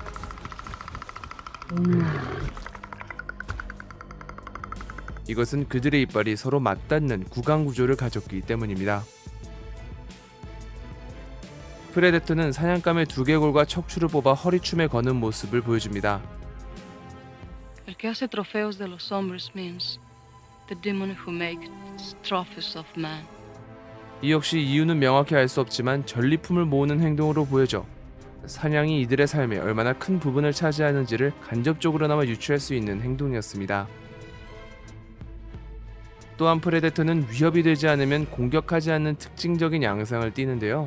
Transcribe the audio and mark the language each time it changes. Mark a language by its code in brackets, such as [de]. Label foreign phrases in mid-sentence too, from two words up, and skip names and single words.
[ko] 이것은 그들의 이빨이 서로 맞닿는 구강 구조를 가졌기 때문입니다. 프레데터는 사냥감의 두개골과 척추를 뽑아 허리춤에 거는 모습을 보여줍니다. [es] El que hace trofeos de los hombres [en] means the demon who makes trophies of man. [ko] 이 역시 이유는 명확히 알 수 없지만 전리품을 모으는 행동으로 보여져 사냥이 이들의 삶에 얼마나 큰 부분을 차지하는지를 간접적으로나마 유추할 수 있는 행동이었습니다. 또한 프레데터는 위협이 되지 않으면 공격하지 않는 특징적인 양상을 띠는데요.